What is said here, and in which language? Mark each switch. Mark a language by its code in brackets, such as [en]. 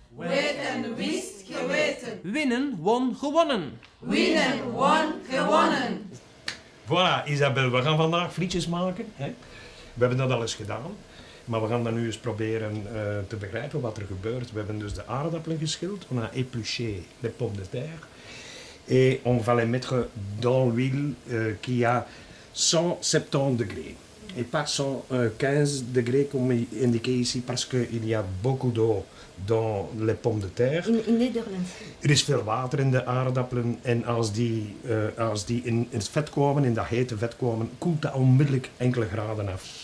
[nl] Weten, wist, geweten. Winnen, won, gewonnen. Winnen, won, gewonnen. Voilà, Isabel, we gaan vandaag frietjes maken. Hè? We hebben dat al eens gedaan. Maar we gaan dan nu eens proberen te begrijpen wat er gebeurt. We hebben dus de aardappelen geschild. [fr] On a épluché les pommes de terre. Et on va les mettre dans l'huile qui a 170 degrés. Et pas 115 degrés comme indiqué ici parce qu'il y a beaucoup d'eau dans les pommes de terre. [nl] In Nederland. Er is veel water in de aardappelen en als die in het vet komen, in dat hete vet komen, koelt dat onmiddellijk enkele graden af.